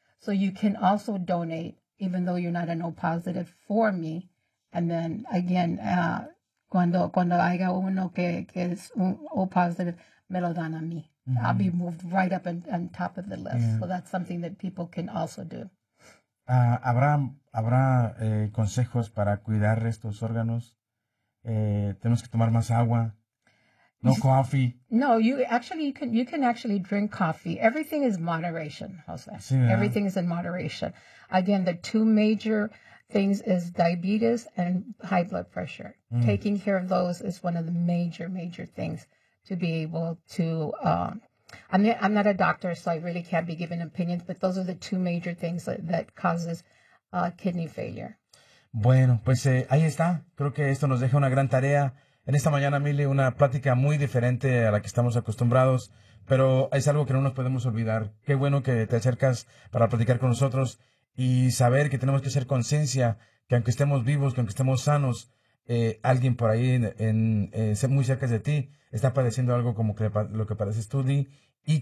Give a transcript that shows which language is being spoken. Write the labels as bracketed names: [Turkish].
[English] So you can also donate even though you're not an O positive for me, and then again [Spanish] cuando haya uno que es un O positive, me lo dan a mí. [English] I'll be moved right up on top of the list. Yeah. So that's something that people can also do. [Spanish] ¿Habrá consejos para cuidar estos órganos? ¿Tenemos que tomar más agua? [English] No coffee. No, you can actually drink coffee. Everything is moderation, Jose. Yeah. Everything is in moderation. Again, the two major things is diabetes and high blood pressure. Mm. Taking care of those is one of the major, major things to be able to, I'm not a doctor, so I really can't be given opinions, but those are the two major things that causes kidney failure. [Spanish] Bueno, pues ahí está. Creo que esto nos deja una gran tarea. En esta mañana, Mili, una plática muy diferente a la que estamos acostumbrados, pero es algo que no nos podemos olvidar. Qué bueno que te acercas para platicar con nosotros y saber que tenemos que hacer conciencia que aunque estemos vivos, que aunque estemos sanos, alguien por ahí muy cerca de ti está padeciendo algo como lo que padeces tú, Di, y que